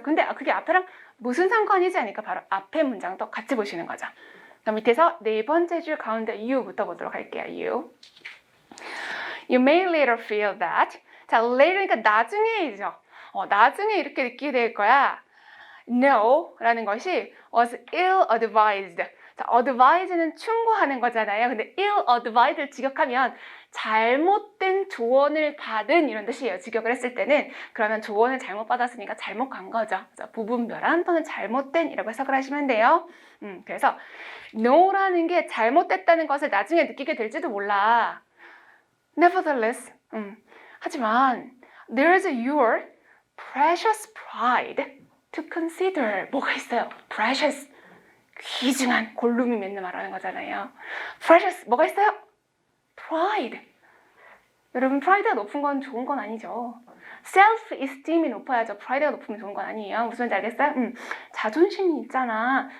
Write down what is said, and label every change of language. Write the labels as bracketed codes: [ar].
[ko] 근데 그게 앞에랑 무슨 상관이지 하니까 바로 앞에 문장도 같이 보시는 거죠. 그럼 밑에서 네 번째 줄 가운데 you부터 보도록 할게요. [en] You may later feel that. [ko] 자, later니까 나중에이죠. 나중에 이렇게 느끼게 될 거야. [en] No [ko] 라는 것이 [en] was ill-advised. [ko] 자, advise는 충고하는 거잖아요. 근데 ill-advised를 직역하면 잘못된 조언을 받은 이런 뜻이에요. 직역을 했을 때는 그러면 조언을 잘못 받았으니까 잘못 간 거죠. 그래서 부분별한 또는 잘못된 이라고 해석을 하시면 돼요. 그래서 no라는 게 잘못됐다는 것을 나중에 느끼게 될지도 몰라. [en] Nevertheless, [ko] 하지만 [en] there's your precious pride to consider. [ko] 뭐가 있어요? precious, 귀중한, 골룸이 맨날 말하는 거잖아요. precious, 뭐가 있어요? [en] pride. [ko] 여러분, pride가 높은 건 좋은 건 아니죠. self-esteem이 높아야죠. pride가 높으면 좋은 건 아니에요. 무슨 말인지 알겠어요? 자존심이 있잖아.